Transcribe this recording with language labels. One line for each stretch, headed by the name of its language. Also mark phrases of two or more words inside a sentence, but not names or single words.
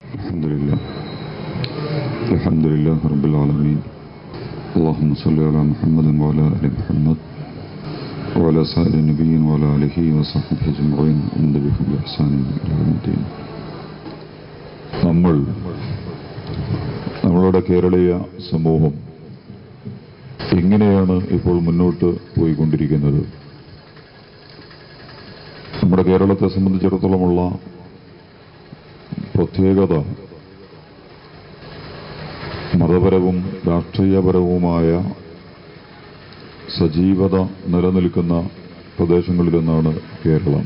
Arabic: الحمد لله رب العالمين. اللهم صل على محمد وعلى آل محمد وعلى سائر النبيين وعلى آله وصحبه أجمعين ومن تبعهم بإحسان إلى يوم الدين.
Malayalam: നമ്മളുടെ കേരളീയ സമൂഹം എങ്ങനെയാണ് ഇപ്പോൾ മുന്നോട്ട് പോയിക്കൊണ്ടിരിക്കുന്നത്? നമ്മുടെ കേരളത്തെ സംബന്ധിച്ചിടത്തോളമുള്ള പ്രത്യേകത മതപരവും രാഷ്ട്രീയപരവുമായ സജീവത നിലനിൽക്കുന്ന പ്രദേശങ്ങളിലൊന്നാണ് കേരളം.